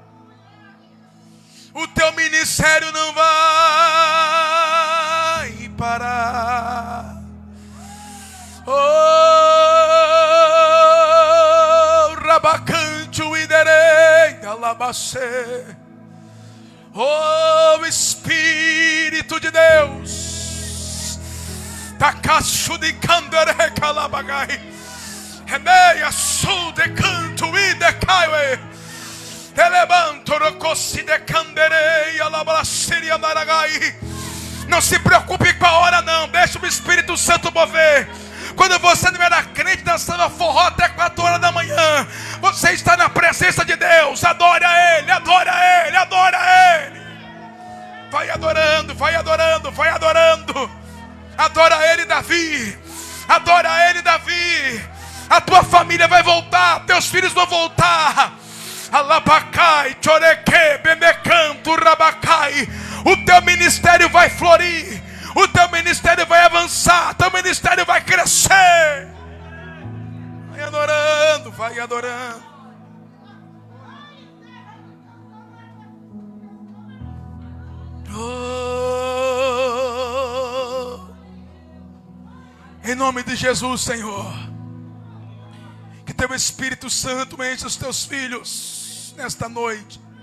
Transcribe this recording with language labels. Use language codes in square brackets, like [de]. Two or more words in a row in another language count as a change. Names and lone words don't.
[pt] O teu ministério não vai parar. Oh, rabacanto iderei alabacê. Oh, Espírito de Deus, Takachu de Candere Calabagai, Remeia Sul de Canto e de Caiue, Telebanto Rocossi de Candere Alabraceria Maragai. Não se preocupe com a hora, não, deixa o Espírito Santo mover. Quando você não era crente dançando forró até 4 horas da manhã, você está na presença de Deus. Adore a Ele, adore a Ele, adore a Ele. Vai adorando, vai adorando, vai adorando. Adora a Ele, Davi. Adora a Ele, Davi. A tua família vai voltar, teus filhos vão voltar. Alabacai, choreque, bemecanto, rabacai. O teu ministério vai florir. O teu ministério vai avançar. Teu ministério vai crescer. Vai adorando, vai adorando. Oh, em nome de Jesus, Senhor, que teu Espírito Santo enche os teus filhos nesta noite.